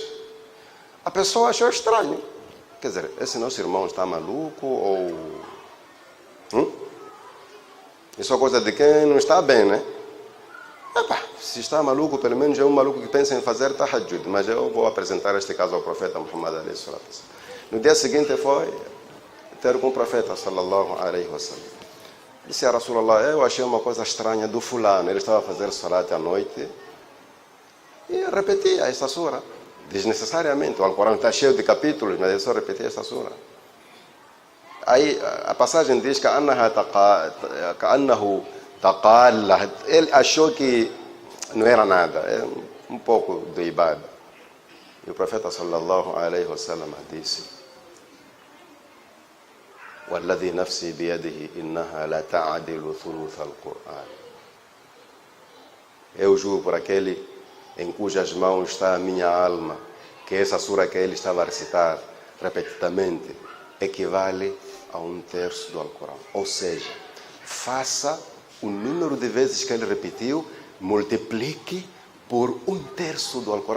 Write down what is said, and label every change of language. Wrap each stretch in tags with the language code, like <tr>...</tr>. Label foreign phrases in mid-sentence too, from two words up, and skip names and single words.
<pt>A pessoa achou estranho. Quer dizer, esse nosso irmão está maluco ou... Isso é coisa de quem não está bem, né? Epá, se está maluco, pelo menos é um maluco que pensa em fazer tahajjud. Mas eu vou apresentar este caso ao profeta Muhammad</pt> <ar>عليه الصلاة والسلام.</ar> <pt>No dia seguinte foi ter com o profeta</pt> <ar>صلى الله عليه وسلم.</ar> <pt>Disse a Rasulallah, eu achei uma coisa estranha do fulano. Ele estava a fazer salat à noite e repetia esta sura. Desnecessariamente. O Alcorão está cheio de capítulos, mas ele só repetia esta sura. Aí a passagem diz que ele achou que não era nada, é um pouco de ibada. E o profeta</pt> <ar>صلى الله عليه وسلم</ar> <pt>disse:</pt> <ar>"والذي نفسي بيده إنها لتعدل ثلث القرآن."</ar> <pt>Eu juro por aquele em cujas mãos está a minha alma, que essa sura que ele estava a recitar repetidamente equivale a 1/3 do Alcorão. Ou seja, faça o número de vezes que ele repetiu, multiplique por 1/3 do Alcorão.</pt>